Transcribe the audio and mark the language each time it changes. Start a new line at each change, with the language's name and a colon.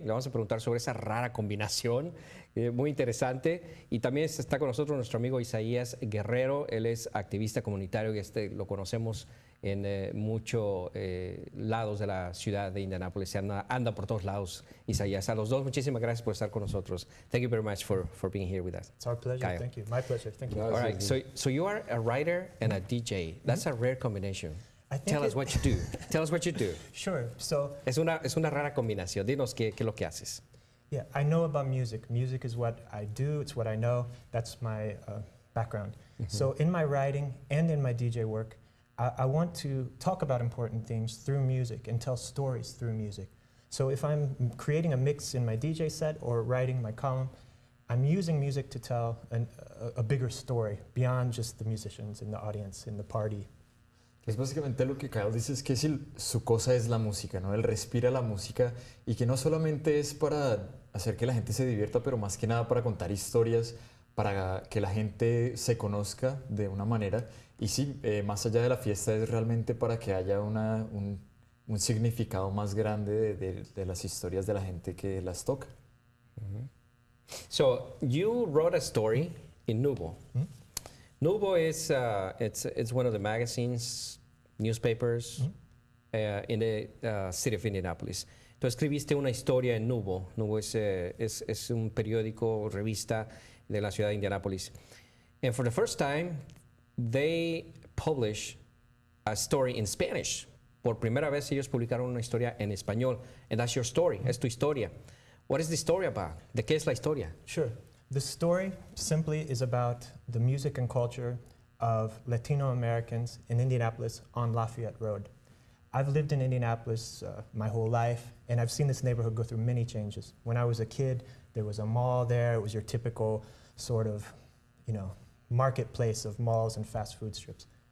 Spanish: Le vamos a preguntar sobre esa rara combinación, muy interesante. Y también está con nosotros nuestro amigo Isaías Guerrero, él es activista comunitario y lo conocemos en muchos lados de la ciudad de Indianápolis. Anda por todos lados, Isaías. A los dos, muchísimas gracias por estar con nosotros.
English: Thank you very much for being here with us. It's our pleasure. Kyle. Thank you. My pleasure. Thank you. All right, so you are a writer and a DJ. That's a rare combination. Tell us what you do. Tell us what you do. Sure. So
Spanish: Es una rara combinación. Dinos qué es lo que haces.
English: yeah, I know about music. Music is what I do. It's what I know. That's my background. So in my writing and in my DJ work, I want to talk about important things through music and tell stories through music. So if I'm creating a mix in my DJ set or writing my column, I'm using music to tell a bigger story beyond just the musicians in the audience, in the party.
Spanish: Es básicamente lo que Kyle dice, es que su cosa es la música, ¿no? Él respira la música y que no solamente es para hacer que la gente se divierta, pero más que nada para contar historias, para que la gente se conozca de una manera. Y sí, más allá de la fiesta es realmente para que haya un significado más grande de las historias de la gente que las toca.
English: So you wrote a story in Nuvo. Nuvo is it's one of the magazines, newspapers in the city of Indianapolis.
Spanish: Tú escribiste una historia en Nuvo. Nuvo es un periódico, revista de la ciudad de Indianapolis.
English: And for the first time, they publish a story in Spanish.
Spanish: Por primera vez ellos publicaron una historia en español.
English: And that's your story,
Spanish: es tu historia.
English: What is the story about?
Spanish: ¿De qué es la historia?
English: Sure. The story simply is about the music and culture of Latino Americans in Indianapolis on Lafayette Road. I've lived in Indianapolis my whole life, and I've seen this neighborhood go through many changes. When I was a kid, there was a mall there. It was your typical sort of, marketplace of malls and fast food strips.